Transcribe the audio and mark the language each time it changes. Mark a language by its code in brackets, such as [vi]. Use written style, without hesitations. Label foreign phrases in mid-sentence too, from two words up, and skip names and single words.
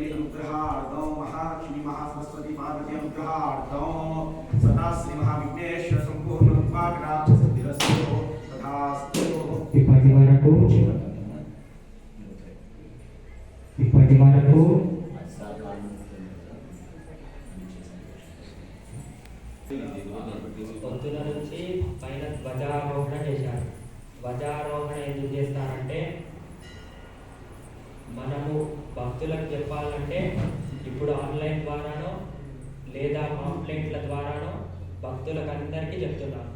[sa] अनुग्रहार्थं महालक्ष्मी महासरस्वती पार्वती अनुग्रहार्थं सदा श्री महाविघ्नेश्वर संपूर्ण कृपाकटाक्ष सिद्धिरस्तु तथास्तु। [te] इప్పటి వరకు పొద్దున నుంచి పైన ధ్వజారోహణ చేశారు. చేస్తారంటే, మనము భక్తులకు చెప్పాలంటే ఇప్పుడు ఆన్లైన్ ద్వారానో లేదా పాంప్లెట్ల ద్వారానో భక్తులకు అందరికీ చెప్తున్నాం.